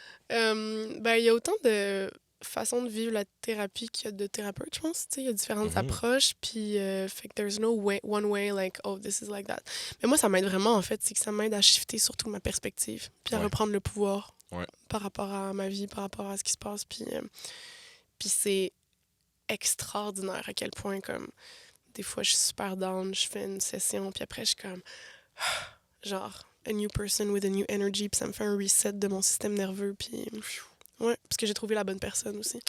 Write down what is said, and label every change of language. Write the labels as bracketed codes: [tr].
[fr] Ben, il y a autant de façons de vivre la thérapie qu'il y a de thérapeutes, je pense. Tu sais, il y a différentes Mhm. approches, puis fait que [en] there's no way, one way, like, oh, this is like that. [fr] Mais moi, ça m'aide vraiment, en fait. C'est que ça m'aide à shifter surtout ma perspective, puis à Ouais. reprendre le pouvoir Ouais. par rapport à ma vie, par rapport à ce qui se passe. Puis c'est extraordinaire à quel point, comme, des fois, je suis super down, je fais une session, puis après, je suis comme, genre, [en] a new person with a new energy, [fr] puis ça me fait un reset de mon système nerveux, puis ouais, parce que j'ai trouvé la bonne personne aussi.